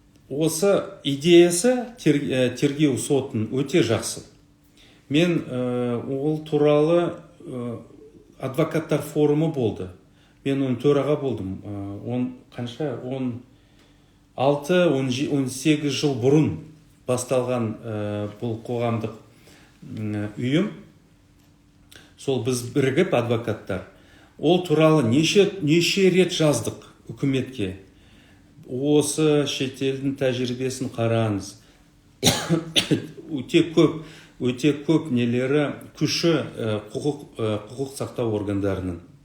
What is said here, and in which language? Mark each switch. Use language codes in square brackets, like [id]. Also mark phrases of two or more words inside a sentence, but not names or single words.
[kk] Осы идеясы тер-, ә, тергеу сотын өте жақсы. Мен, ә, ол туралы, ә, адвокаттар форумы болды. Мен оның төраға болдым. Ә, он, қанша? Он алты, он же, он сегіз жыл бұрын басталған, ә, бұл қоғамдық, м, ұйым. Сол біз бірігіп, адвокаттар, ол туралы неше, неше рет жаздық үкіметке. Осы шетелдің тәжірибесін қараңыз. Өте көп, өте көп нелері, күші, ә, құқық, ә, құқық сақтау органдарының.